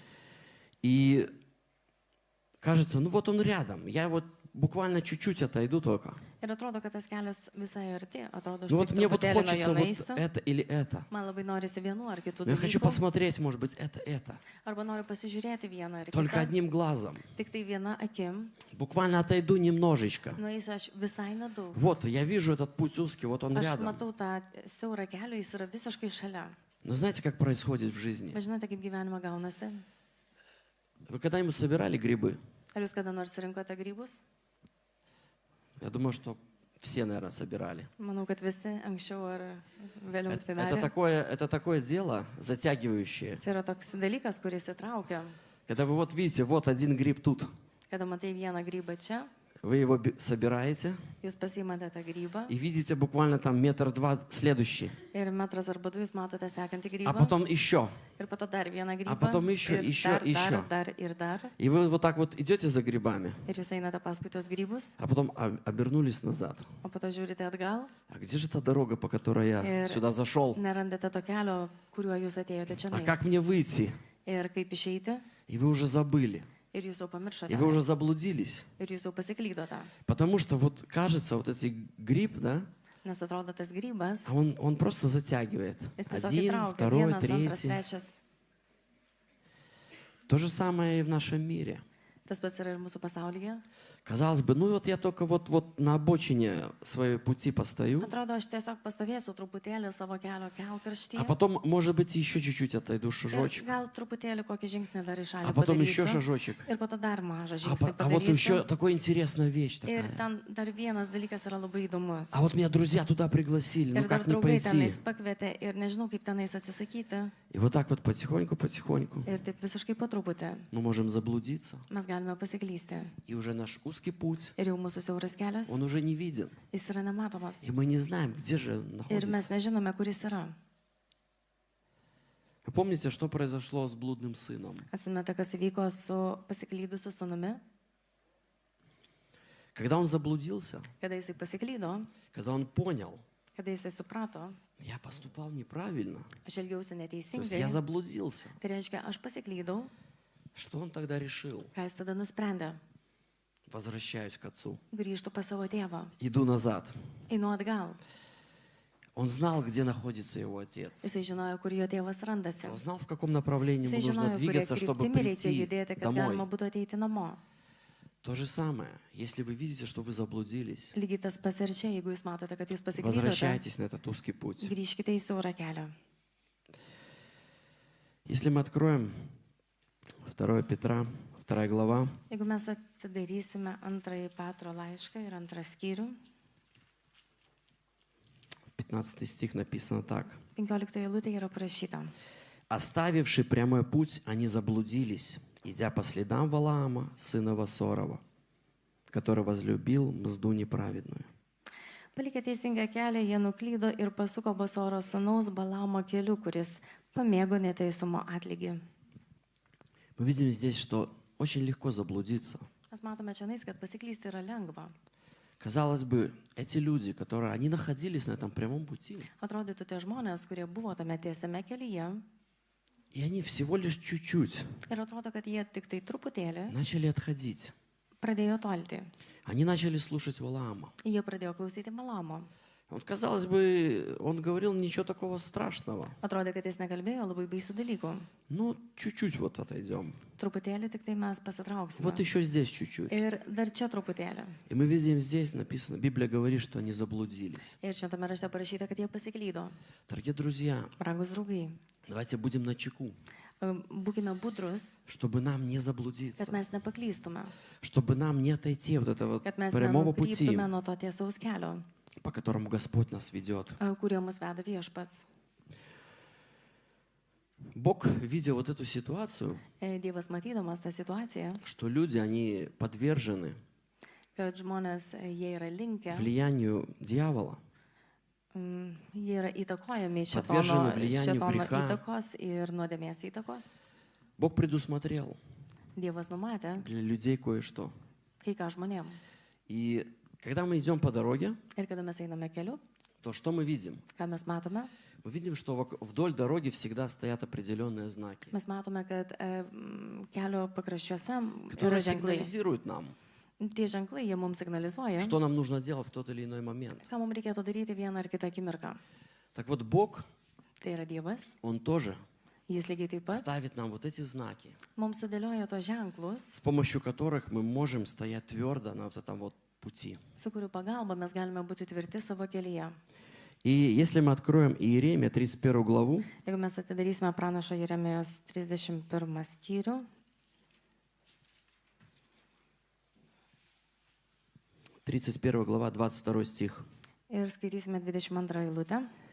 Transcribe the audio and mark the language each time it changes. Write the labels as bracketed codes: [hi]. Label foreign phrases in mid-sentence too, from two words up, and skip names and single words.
[ru] и кажется, ну вот он рядом, я вот буквально чуть-чуть отойду только. [lt] Ir atrodo, kad tas kelias visai arti. Atrodo, [ru] Ну [lt] aš [ru] вот [lt] tik [ru] мне вот [lt] truputėlį nuo [ru] хочется [lt] jo [ru] вот [lt] nueisiu. [ru] это или это. [lt] Man labai norisi vienu ar kitų [ru] Но я хочу [lt] dalykų. [ru] посмотреть, может быть, это. [lt] Arba noriu pasižiūrėti vieną ar [ru] Только [lt] kitą. [ru] одним глазом. [lt] Tik tai viena akim. [ru] Буквально отойду немножечко. [lt] Nueisiu aš visai nedaug. [ru] Вот, я вижу этот путь узкий, вот он [lt] Aš [ru] рядом. [lt] matau tą siaurą kelią, jis yra visiškai šalia. [ru] Но знаете, как происходит в жизни? [lt] Bet žinote, kaip gyvenime gaunasi? [ru] Вы когда-нибудь собирали грибы? [lt] Ar jūs kada nors rinkote grybus? [ru] Я думаю, что все, наверное, собирали. [lt] Manau, kad visi anksčiau ar vėliau tai [ru] Это [lt] darė. [ru] это такое дело затягивающее. [lt] Tai yra toks dalykas, kuris įtraukia. [ru] Когда вы вот видите, вот один гриб тут. [lt] Kada matai vieną grybą čia, [ru] Вы его собираете [lt] jūs pasiimate tą grybą [ru] и видите буквально там метр-два следующий. [lt] ir metras arba du jūs matote sekantį [ru] А [lt] grybą [ru] потом еще. [lt] ir po to dar vieną grybą. [ru] potom еще, [lt] ir [ru] еще, [lt] dar, [ru] еще. [lt] dar ir dar. [ru] И вы вот так вот идете за грибами, [lt] Ir jūs einate paskui tuos grybus, [ru] а потом обернулись назад. [lt] o po to žiūrite atgal, [ru] А где же та дорога, по которой я сюда зашел? [lt] nerandate to kelio, kuriuo jūs atėjote čia. [ru] А как мне выйти? [lt] Ir kaip išeiti, [ru] И вы уже забыли. [lt] ir jūs jau pamiršote. [ru] И вы уже заблудились. [lt] Ir jūs jau pasiklydote. [ru] Потому что вот кажется, вот этот гриб, да, [lt] Nes atrodo tas grybas, [ru] он просто затягивает. [lt] jis tiesiog [ru] Один, [lt] įtraukia. [ru] второй, [lt] Vienas, antras, [ru] третий. [lt] trečias. [ru] То же самое и в нашем мире. [lt] Tas pats yra ir mūsų pasaulyje. [ru] Казалось бы, ну вот я только вот на обочине своей пути постою, [lt] Atrodo, aš tiesiog pastovėsiu truputėlį savo kelio [ru] а [lt] kelkraštyje. [ru] потом, может быть, еще чуть-чуть отойду [lt] Ir [ru] шажочек, [lt] gal truputėlį kokį žingsnį dar į [ru] а [lt] šalį [ru] потом еще [lt] padarysiu. [ru] шажочек. [lt] Ir po to dar mažą [ru] А, [lt] žingsnį [ru] а вот еще [lt] padarysiu. [ru] такая интересная вещь [lt] Ir [ru] такая. [lt] ten dar vienas dalykas yra labai įdomus. [ru] А вот меня друзья туда пригласили, ну [lt] Ir dar [ru] как не [lt] draugai [ru] пойти? [lt] tenais pakvietė ir nežinau, kaip tenais atsisakyti. [ru] И вот так вот потихоньку [lt] Ir taip visiškai po truputį [ru] мы можем заблудиться. [lt] mes galime pasiklysti. [ru] И уже наш узкий путь, [lt] Ir jau mūsų siauras kelias, [ru] он уже не виден. [lt] jis yra nematomas. [ru] И мы не знаем, где же он [lt] Ir mes [ru] находится. [lt] nežinome, kur jis yra. [ru] Вы помните, что произошло с блудным сыном? [lt] Atsimete, kas įvyko su pasiklydusiu sūnumi, [ru] Когда он заблудился, [lt] kada jisai pasiklydo, [ru] когда он понял, [lt] kada jisai suprato, [ru] я поступал неправильно, [lt] aš elgiausi [ru] то есть [lt] neteisingai. [ru] я заблудился, [lt] Tai reiškia, aš pasiklydau, [ru] что он тогда решил? [lt] ką jis tada nusprendė. [ru] Возвращаюсь к отцу, [lt] Grįžtu pas savo tėvą, [ru] иду назад. [lt] einu atgal. [ru] Он знал, где находится его отец. [lt] Jisai žinojo, kur jo tėvas randasi. [ru] Он знал, в каком направлении ему [lt] Jisai [ru] нужно [lt] žinojo, kurie [ru] двигаться, чтобы [lt] kryptimi reikia [ru] прийти [lt] judėti, kad galima [ru] домой. [lt] būtų ateiti namo. [ru] То же самое, если вы видите, что вы заблудились, [lt] Lygiai tas pats ir čia, jeigu jūs matote, kad jūs pasiklydote, [ru] возвращайтесь на этот узкий путь. [lt] grįžkite į siaurą kelią. [ru] Если мы откроем 2 Петра, 2 глава, [lt] Jeigu mes atidarysime antrąjį Petro laišką ir antrą skyrių, [ru] 15 стих написано так. [lt] 15 eilutė yra parašyta. [ru] «Оставивши прямой путь, они заблудились, идя по следам Валаама, сына Васорова, который возлюбил мзду неправедную». [lt] Palikę teisingą kelią, jie nuklydo ir pasuko Basoro sūnaus Balamo keliu, kuris pamėgo neteisumo atlygį. [ru] Мы видим здесь, что очень легко заблудиться. [lt] Mes matome čia, kad pasiklysti yra lengva. [ru] Казалось бы, эти люди, которые они находились на этом прямом пути, [lt] Atrodytų tie žmonės, kurie buvo tame tiesiame kelyje, [ru] и они всего лишь чуть-чуть [lt] ir atrodo, kad jie tik tai truputėlį [ru] начали отходить. [lt] pradėjo tolti. [ru] Они начали слушать Валаама. [lt] Jie pradėjo klausyti Balamo. [ru] Вот, казалось бы, он говорил ничего такого страшного. [lt] Atrodė, kad jis nekalbėjo labai baisių dalykų. [ru] Ну, чуть-чуть вот отойдем. [lt] Truputėlį tik tai mes pasitrauksime. [ru] Вот еще здесь чуть-чуть. [lt] Ir dar čia truputėlį. [ru] И мы видим здесь написано, Библия говорит, что они заблудились. [lt] Ir šventame rašte parašyta, kad jie pasiklydo. [ru] Дорогие друзья, [lt] Brangus draugai, [ru] давайте будем начеку, [lt] būkime budrus, [ru] чтобы нам не [lt] kad [ru] заблудиться, [lt] mes nepaklystume, [ru] чтобы нам не отойти вот этого [lt] kad mes [ru] прямого пути, [lt] nenukryptume nuo to tiesaus kelio, [ru] по которому Господь нас ведет. [lt] kurio mus veda viešpats. [ru] Бог, видя вот эту ситуацию, [lt] Dievas matydamas tą situaciją, [ru] что люди, они подвержены [lt] kad žmonės, jie yra linkę, [ru] влиянию дьявола, [lt] jie yra įtakojami [ru] Подвержены влиянию [lt] šėtono [ru] греха. [lt] įtakos ir nuodėmės įtakos. [ru] Бог предусмотрел [lt] Dievas numatė [ru] для людей кое-что. [lt] kai ką žmonėm. [ru] И когда мы идем по дороге, [lt] Ir kada mes einame keliu, [ru] то что мы видим? [lt] ką mes matome? [ru] Мы видим, что вдоль дороги всегда стоят определенные знаки, [lt] Mes matome, kad kelio pakraščiuose yra [ru] которые [lt] ženklai. [ru] сигнализируют нам, [lt] Tie ženklai, jie mums signalizuoja, [ru] что нам нужно делать в тот или иной момент. [lt] ką mums reikėtų daryti vieną ar kitą akimirką. [ru] Так вот, Бог, [lt] Tai yra Dievas, [ru] Он тоже [lt] jis lygiai taip pat [ru] ставит нам вот эти знаки, [lt] mums sudėlioja tos ženklus, [ru] с помощью которых мы можем стоять твердо на вот этом вот пути. [lt] su kurių pagalba mes galime būti tvirti savo kelyje. [ru] И если мы откроем Иеремия 31 главу, [lt] Jeigu mes atidarysime pranašo Jeremijos 31 skyrių, [ru] 31 глава, 22 стих. [lt] ir skaitysime 22 eilutę.